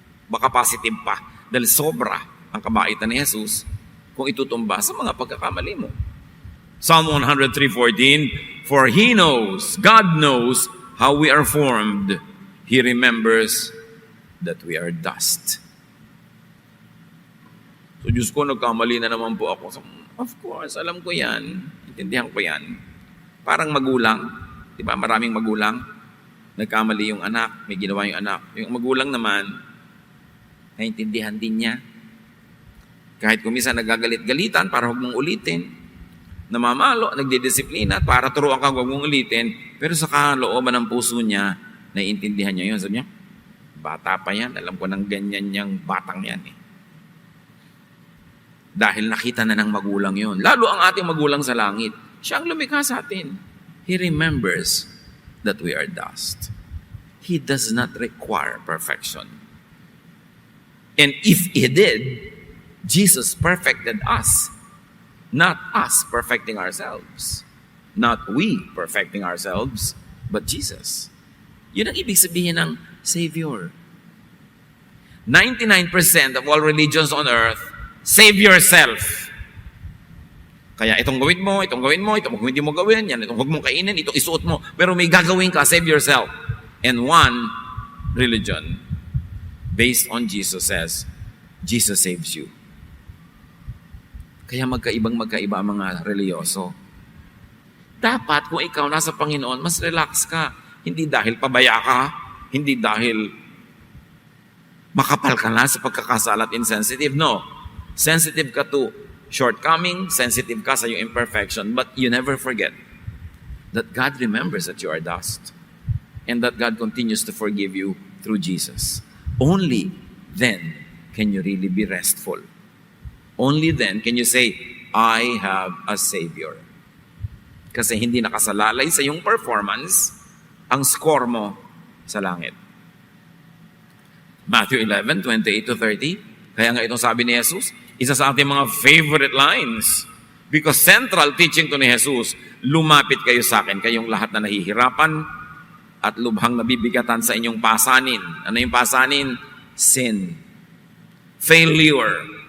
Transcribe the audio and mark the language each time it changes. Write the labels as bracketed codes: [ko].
[tl] Baka positive pa, dahil sobra ang kabaitan ni Jesus kung itutumba sa mga pagkakamali mo. [en] Psalm 103:14, for He knows, God knows how we are formed. He remembers that we are dust. [tl] So, Diyos ko, nagkamali na naman po ako. [en] So, of course, [tl] alam ko yan. Intindihan ko yan. Parang magulang. Di ba? Maraming magulang. Nagkamali yung anak. May ginawa yung anak. Yung magulang naman, naintindihan din niya. Kahit kung minsan nagagalit-galitan para huwag mong ulitin. Namamalo, nagdidisiplina para turuan ka huwag mong ulitin. Pero sa kalooban ng puso niya, naiintindihan niya yun. Sabi niya, bata pa yan. Alam ko nang ganyan niyang batang yan eh. Dahil nakita na ng magulang yun. Lalo ang ating magulang sa langit. Siya ang lumikha sa atin. [en] He remembers that we are dust. He does not require perfection. And if He did, Jesus perfected us. Not us perfecting ourselves. Not we perfecting ourselves, but Jesus. [tl] Yun ang ibig sabihin ng Savior. [en] 99% of all religions on earth, save yourself. [tl] Kaya itong gawin mo, itong hindi mo gawin, yan, itong huwag mong kainin, itong isuot mo. Pero may gagawin ka, [en] save yourself. And one religion, based on Jesus, says, Jesus saves you. [tl] Kaya magkaiba ang mga reliyoso. Dapat kung ikaw nasa Panginoon, mas relax ka. Hindi dahil pabaya ka, hindi dahil makapal ka na sa pagkakasala at insensitive. [en] No. Sensitive ka to shortcoming, sensitive [tl] ka sa iyong [en] imperfection, but you never forget that God remembers that you are dust and that God continues to forgive you through Jesus. Only then can you really be restful. Only then can you say, I have a Savior. [tl] Kasi hindi nakasalalay sa iyong performance ang score mo sa langit. Matthew 11:28-30. Kaya nga itong sabi ni Jesus, isa sa ating mga favorite lines. [en] Because central teaching [tl] to ni Jesus, lumapit kayo sa akin, kayong lahat na nahihirapan at lubhang nabibigatan sa inyong pasanin. Ano yung pasanin? Sin. Failure.